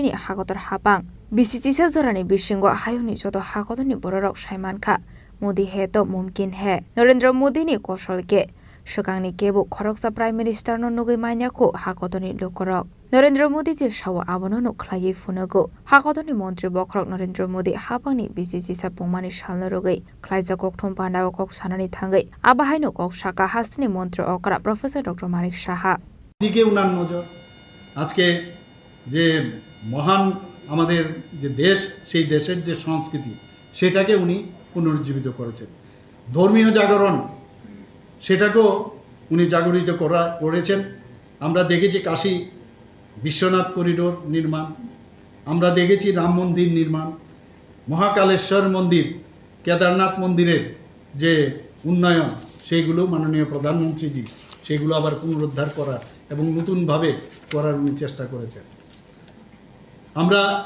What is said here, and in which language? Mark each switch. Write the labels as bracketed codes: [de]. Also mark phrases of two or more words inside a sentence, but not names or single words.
[trp] ni hakotor hapang BCC sa jorani bisingo hayoni joto hakotoni bororok saimankha Modi [hi] hai to mumkin hai [trp] Narendra Modi ni kosol ke shakangni kebo khoroksa [en] prime minister [trp] no nugui manya ko hakotoni lokorok Narendra Modi je sawa abono no khlai funago hakotoni mantri bokrok Narendra Modi hapangni BCC sapungmani salno rogai khlaija kokthom pandaw kok sanani thangai abahaino kok saka hastini mantri okra Professor Dr. Manik Saha [bn] দিকে উনার নজর আজকে যে মহান আমাদের যে দেশ সেই দেশের যে সংস্কৃতি সেটাকে উনি পুনরুজ্জীবিত করেছেন ধর্মীয় জাগরণ সেটাকেও উনি জাগরিত করেছেন আমরা দেখেছি কাশী বিশ্বনাথ করিডোর নির্মাণ আমরা দেখেছি রাম মন্দির নির্মাণ মহাকালেশ্বর মন্দির কেদারনাথ মন্দিরের যে উন্নয়ন সেইগুলো মাননীয় প্রধানমন্ত্রীজি সেগুলো আবার পুনরুদ্ধার করা এবং নতুনভাবে করার উনি চেষ্টা করেছেন আমরা